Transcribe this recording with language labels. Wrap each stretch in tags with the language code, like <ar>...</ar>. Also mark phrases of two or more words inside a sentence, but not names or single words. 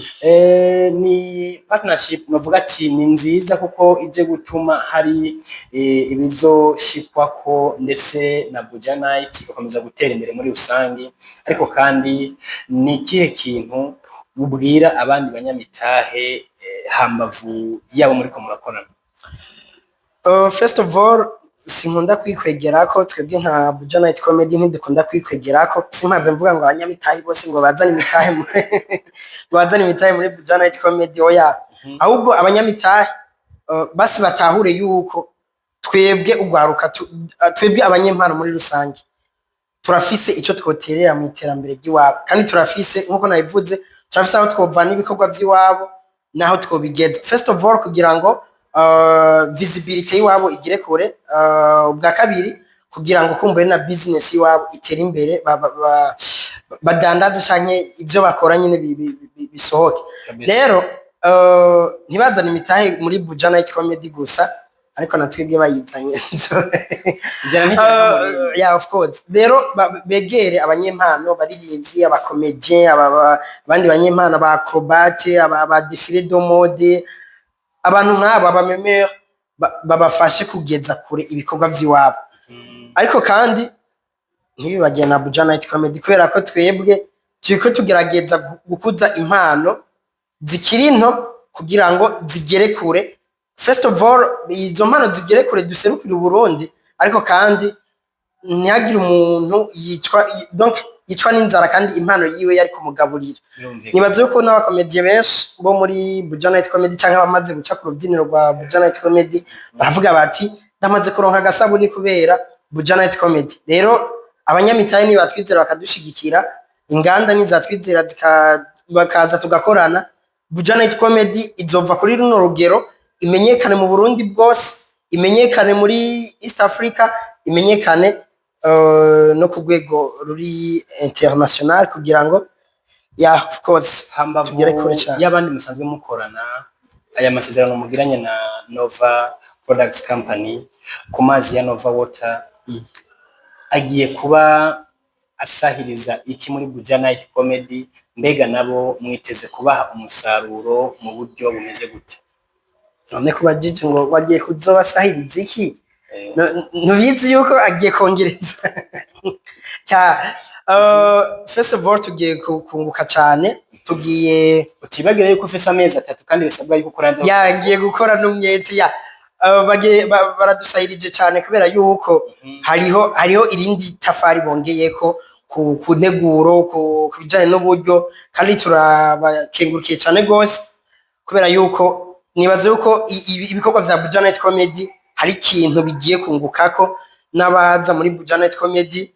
<rn>Ni partnership navuga ati ni nziza kuko ije gutuma hari ibizoshikwa ko ndetse na Buja Night gukomeza gutera imbere muri rusangi, ariko kandi ni kihe kintu ubwira abandi banyamitahe hambavu yabo muri ko murakorana?</rn> <en>First of all,</en> <rn>sinkunda kwikwegerako, twebwe nka Buja Night Comedy ntidukunda kwikwegerako. Simpave mvuga ngo abanyamitahe bose ngo bazane imitahe muri Buja Night Comedy, oya. Ahubwo abanyamitahe basi batahure yuko twebwe ugwaruka, twebwe abanyempano muri rusange turafise ico twoterera mu iterambere ry'iwabo, kandi turafise nkuko nabivuze, turafise aho twovana ibikorwa by'iwabo naho twobigeza.</rn> <en>First of all,</en> <rn>kugira ngo visibility y'iwabo igire kure, ubwa kabiri kugira ngo kumbure na business y'iwabo itere imbere, badandaze canke ivyo bakora nyine bisohoke. Rero ntibazana imitahe muri Buja Night Comedy gusa, ariko natwebwe bayizanye.</rn> <en>Yeah, of course.</en> <rn>Rero begere abanyempano, baririmbyi, abakomedien, abandi banyempano, ba acrobate, aba</rn> <fr>défilé de mode,</fr> <rn>abantu nk'aba abamemere babafashe kugeza kure ibikorwa by'iwabo. Ariko kandi ntibibagiye na Buja Night Comedy, kubera ko twebwe turiko tugerageza gukuza impano zikiri nto kugira ngo zigere kure.</rn> <en>First of all,</en> <rn>izo mpano zigere kure duserukira Burundi, ariko kandi ntihagire umuntu yicwa n'inzara kandi impano yiwe yari kumugaburira. Nibaze yuko n'abakomedie benshi bo muri Buja Night Comedy canke bamaze guca ku rubyiniro rwa Buja Night Comedy baravuga bati ndamaze kuronka agasabuni kubera Buja Night Comedy. Rero abanyamitahe ni batwizera bakadushigikira, inganda ni zatwizera bakaza tugakorana. Buja Night Comedy izova kuri runo rugero, imenyekane mu Burundi bwose, imenyekane muri East Africa, imenyekane no ku rwego ruri international, kugira ngo</rn> <en>of course</en> <rn>tugere kure cyane. Y'abandi musanzwe mukorana, aya masezerano mugiranye na Nova Products Company ku mazi ya Nova Water agiye kuba asahiriza iki muri Buja Night Comedy? Mbega nabo mwiteze kubaha umusaruro mu buryo bumeze gute? None kubajije ngo wagiye kuzobasahiriza iki? Ntubizi yuko agiye kongereza.</rn> <en>First of all,</en> <rn>tugiye kunguka cyane, tugiye utibagire yuko ufise amezi 3 kandi bisabwa yuko ukoranza. Yagiye gukora n'umwete ya baradusahirije cyane, kubera yuko hariho irindi tafari bongeyeko ku neguro, ku bijanye n'uburyo, kandi turabakengurukiye cyane gose, kubera yuko nibaze yuko ibikorwa vya Buja Night Comedy hari ikintu bigiye kungukako n'abaza muri Buja Night Comedy.</rn>